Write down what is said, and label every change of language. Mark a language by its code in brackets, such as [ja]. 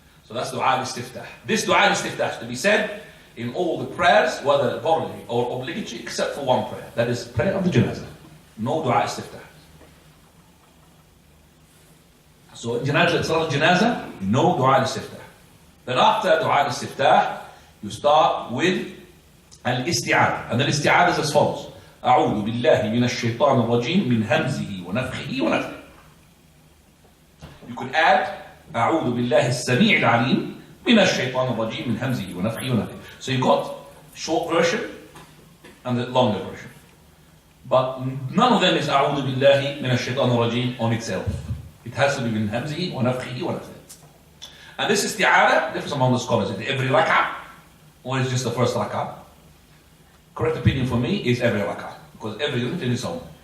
[en] So that's Dua al-Istiftah. This Dua al-Istiftah is to be said in all the prayers, whether voluntary or obligatory, except for one prayer. That is prayer of the janazah. No Dua al-Istiftah. So in janazah, no Dua al-Istiftah. Then after Dua al-Istiftah, you start with al-Isti'adh. And the Isti'adh is as follows. [ar] أعوذ بالله من الشيطان الرجيم من همزه ونفخه ونفخه. [en] You could add [ar] أعوذ بالله السميع العليم من الشيطان الرجيم من همزه ونفخه ونفخه. [en] So you got short version and the longer version. But none of them is [ar] أعوذ بالله من الشيطان الرجيم [en] on itself. It has to be [ar] من همزه ونفخه ونفخه. [en] And this isti'adah differs among the scholars. Is it every rak'ah or is it just the first rak'ah? Correct opinion for me is every rak'ah, because every unit in its own.